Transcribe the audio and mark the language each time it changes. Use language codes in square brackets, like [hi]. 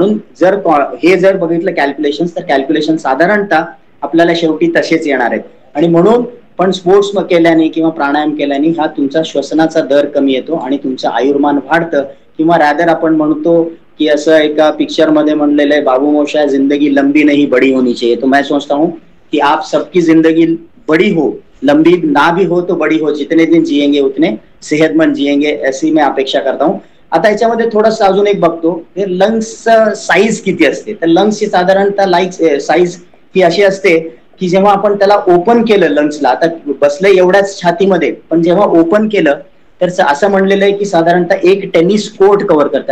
[mr] म्हणून जर बघितलं कॅल्क्युलेशन, तर कॅल्क्युलेशन साधारणतः आपल्याला शेवटी तसेच येणार आहेत. आणि म्हणून पण स्पोर्ट्स केल्याने किंवा प्राणायाम केल्याने हा तुमचा श्वसनाचा दर कमी येतो आणि तुमचं आयुर्मान वाढतं. किंवा रॅदर आपण म्हणतो कि असं एका पिक्चर मध्ये म्हणलेलं आहे, [hi] बाबू मोशा, जिंदगी लंबी नहीं बड़ी होनी चाहिए. तो मैं सोचता हूँ कि आप सबकी जिंदगी बड़ी हो, लंबी ना भी हो तो बड़ी हो, जितने दिन जिएंगे उतने सेहतमंद जिएंगे, ऐसी मैं अपेक्षा करता हूँ. [mr] आता याच्यामध्ये थोडंसं अजून एक बघतो, लंग्स साईज किती असते. तर लंग्सची साधारणतः साईज ही अशी असते की जेव्हा आपण त्याला ओपन केलं लंग्सला, आता बसलं एवढ्याच छातीमध्ये, पण जेव्हा ओपन केलं तर असं म्हणलेलं आहे की साधारणतः एक टेनिस कोर्ट कव्हर करते.